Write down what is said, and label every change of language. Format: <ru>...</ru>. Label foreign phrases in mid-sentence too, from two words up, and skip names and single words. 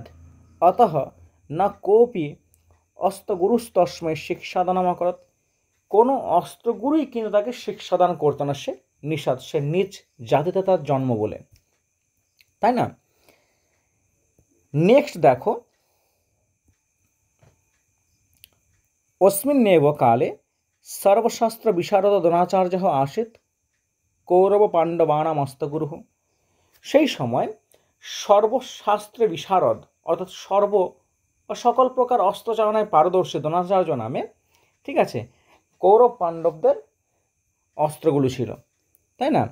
<sa>অতঃ না কোপি অস্ত্রগুরুস্তস্মৈ শিক্ষাদানম অকরৎ।</sa> <bn>কোনো অস্ত্রগুরুই কিন্তু তাকে শিক্ষাদান করতো না। সে নিষাদ, সে নিজ জাতিতে তার জন্ম বলে, তাই না। নেক্সট দেখো,</bn> <sa>अस्मिन्नेव काले सर्वशास्त्र विशारद দ্রোণাচার্যः आसीत् কৌরব পাণ্ডবানাম অস্ত্রগুরুঃ।</sa> <bn>সেই সময় সর্বশাস্ত্রে বিশারদ অর্থাৎ সকল প্রকার অস্ত্রচালনায় পারদর্শী দ্রোণাচার্য নামে, ঠিক আছে, কৌরব পাণ্ডবদের অস্ত্রগুলো ছিল, তাই না।</bn>